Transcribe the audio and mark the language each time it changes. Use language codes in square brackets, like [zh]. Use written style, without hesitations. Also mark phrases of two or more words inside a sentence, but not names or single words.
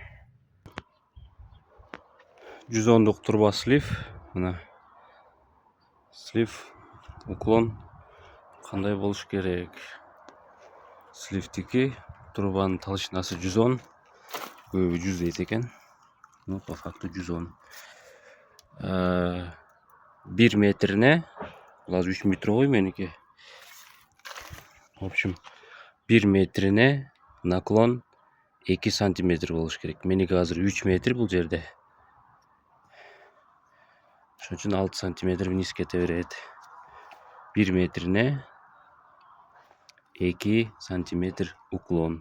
[ky] 110-лук труба слив. Мына слив уклон кандай болуш керек? Сливтики трубанын толщинасы 110, көбү 100 дейт экен. [ru] Ну, по факту 110. [ky] 1 метрине, бул азыр 3 метр ғой меники. [ru] В общем, [ky] 1 метрине наклон 2 сантиметр болуш керек. Меники азыр 3 метр бул жерде. Ошон үчүн 6 сантиметр вниз кете берет. 1 метрине 2 сантиметр уклон.